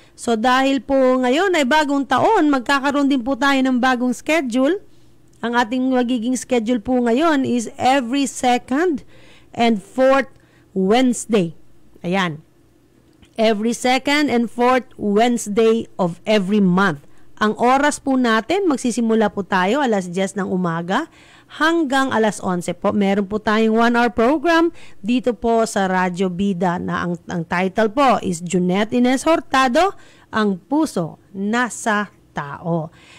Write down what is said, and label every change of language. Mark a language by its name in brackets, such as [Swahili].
[Filipino] So, dahil po ngayon ay bagong taon, magkakaroon din po tayo ng bagong schedule. Ang ating magiging schedule po ngayon is [English] every second and fourth Wednesday. [Filipino] Ayan. [English] Every second and fourth Wednesday of every month. [Filipino] Ang oras po natin, magsisimula po tayo alas 10 ng umaga hanggang alas 11 po. Meron po tayong 1-hour program dito po sa Radyo Bida na ang title po is Jeanette Ines Hurtado, ang puso nasa tao.